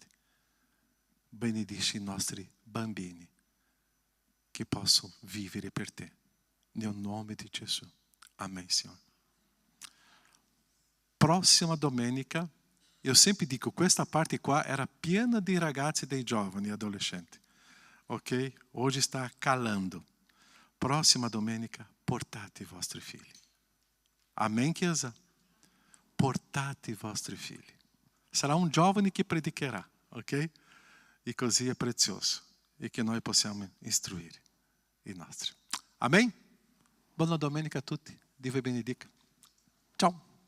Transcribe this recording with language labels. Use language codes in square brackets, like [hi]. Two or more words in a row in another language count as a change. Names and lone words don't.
[it] Benedici i nostri bambini che possono vivere per te. Nel nome di Gesù. Amen, Signore. Prossima domenica, eu sempre dico, questa parte qua era piena di ragazzi e dei giovani adolescenti. [pt] Ok? Hoje está calando. [it] Próxima domenica, portate i vostri figli. Amém, Chiesa? Portate i vostri figli. Sarà un giovane che predicherà, ok? E così è prezioso. E che noi possiamo istruire i nostri. Amém? Buona domenica a tutti. Dio vi benedica. Ciao.